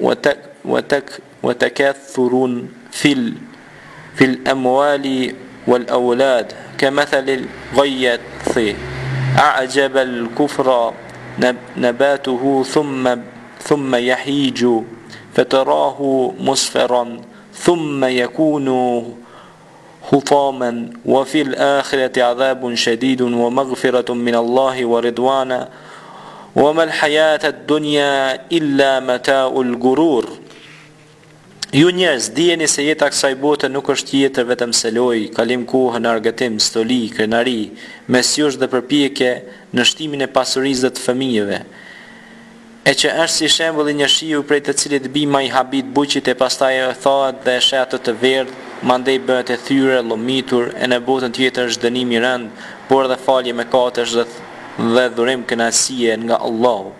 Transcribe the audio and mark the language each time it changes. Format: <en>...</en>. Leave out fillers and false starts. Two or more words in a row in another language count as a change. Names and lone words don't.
<ar>وتكاثر في الأموال والأولاد كمثل الغيث أعجب الكفر نباته ثم يهيج فتراه مصفرا ثم يكون حطاما وفي الآخرة عذاب شديد ومغفرة من الله ورضوانا وما الحياة الدنيا إلا متاع الغرور.</ar> <sq>Ju njerëz, dijeni se jeta kësaj bote nuk është tjetër vetëm se lojë, kalim kohë në argëtim, stoli, krenari, mesjush dhe përpjekje në shtimin e pasurisë dhe të fëmijëve, e që është si shembulli një shiu prej të cilit bima i habit buqit e pastaj e thahet dhe e shetë të verdh, mandej bëhet e thyre, lomitur, e në botën tjetër është dënim i rënd, por dhe falje me katësh dhe dhurim kënaqësie nga Allahu.</sq>